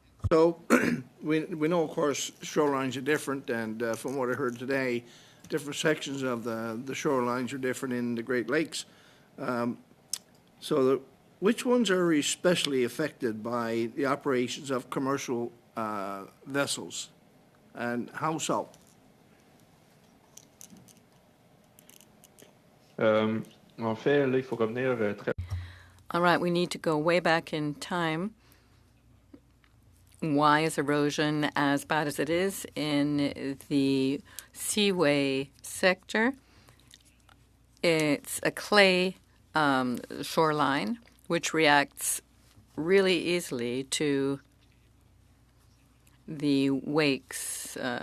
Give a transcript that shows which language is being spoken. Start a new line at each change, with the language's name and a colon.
English: So we know, of course, shorelines are different, and from what I heard today, different sections of the shorelines are different in the Great Lakes. Which ones are especially affected by the operations of commercial vessels, and how so?
French: En fait, là, il faut revenir très...
English: All right, we need to go way back in time. Why is erosion as bad as it is in the Seaway sector? It's a clay shoreline which reacts really easily to the wakes.